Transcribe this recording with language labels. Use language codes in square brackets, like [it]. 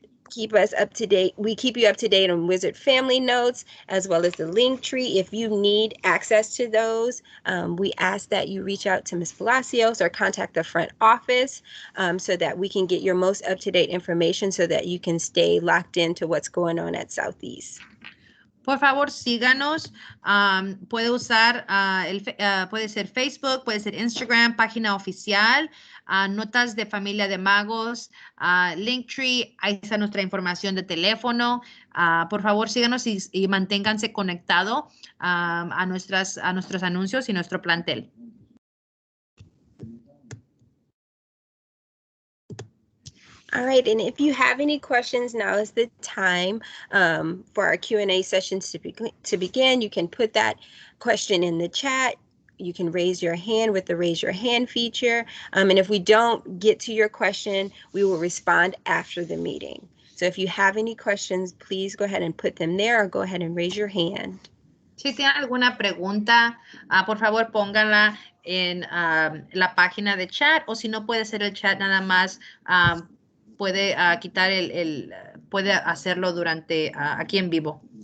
[en] Keep us up to date. We keep you up to date on Wizard Family Notes, as well as the link tree. If you need access to those, we ask that you reach out to Ms. Palacios or contact the front office so that we can get your most up-to-date information so that you can stay locked into what's going on at Southeast. [es] Por favor, síganos. Puede usar, puede ser Facebook, puede ser Instagram, página oficial, notas de familia de magos, Linktree, ahí está nuestra información de teléfono. Por favor, síganos y manténganse conectados a nuestros anuncios y nuestro plantel. [en] All right, and if you have any questions, now is the time for our Q&A sessions to begin. You can put that question in the chat. You can raise your hand with the raise your hand feature. And if we don't get to your question, we will respond after the meeting. So if you have any questions, please go ahead and put them there or go ahead and raise your hand. [es] Si tienen alguna pregunta, por favor pónganla en la página de chat, o si no puede ser el chat nada más, puede quitar puede hacerlo durante aquí en vivo.